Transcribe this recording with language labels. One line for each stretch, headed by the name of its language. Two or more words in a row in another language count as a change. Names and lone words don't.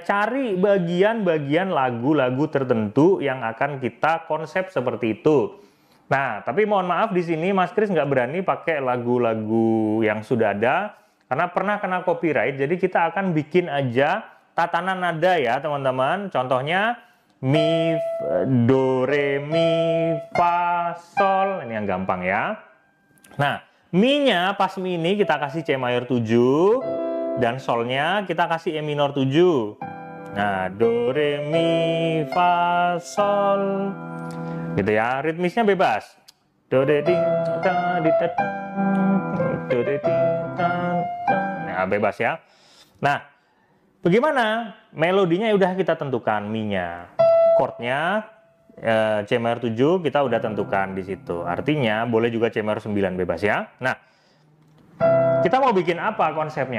Indonesian: Cari bagian-bagian lagu-lagu tertentu yang akan kita konsep seperti itu. Nah, tapi mohon maaf di sini Mas Kris nggak berani pakai lagu-lagu yang sudah ada karena pernah kena copyright. Jadi kita akan bikin aja tatanan nada ya teman-teman. Contohnya mi, do, re, mi, fa, sol. Ini yang gampang ya. Nah, Mi-nya pas Mi ini kita kasih C mayor 7 dan Sol-nya kita kasih E minor 7. Nah, Do, Re, Mi, Fa, Sol. Gitu ya, ritmisnya bebas. Do, de, ding, da, di, da, do, de, ding, da, da. Nah, bebas ya. Nah, bagaimana? Melodinya udah kita tentukan, Mi-nya. Chordnya C mayor 7 kita udah tentukan di situ. Artinya boleh juga C mayor 9 bebas ya. Nah, kita mau bikin apa konsepnya?